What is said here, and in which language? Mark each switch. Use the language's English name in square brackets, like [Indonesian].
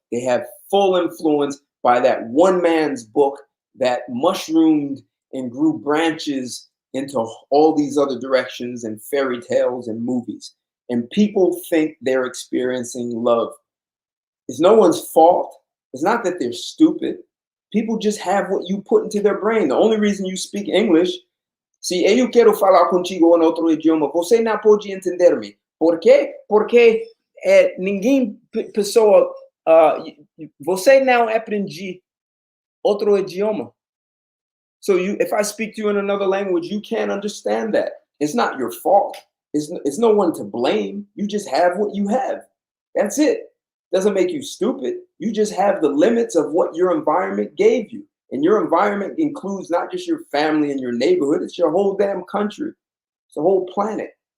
[English] They have full influence by that one man's book that mushroomed and grew branches into all these other directions and fairy tales and movies. And people think they're experiencing love. It's no one's fault. It's not that they're stupid. People just have what you put into their brain. The only reason you speak English, [Portuguese] se eu quero falar contigo em outro idioma, você não pode entender-me. Por quê? Porque ninguém pessoa, você não aprende outro idioma. [English] So if I speak to you in another language, you can't understand that. It's not your fault. It's no one to blame. You just have what you have. That's it. Doesn't make you stupid. You just have the limits of what your environment gave you. And your environment includes not just your family and your neighborhood, it's your whole damn country. It's the whole planet.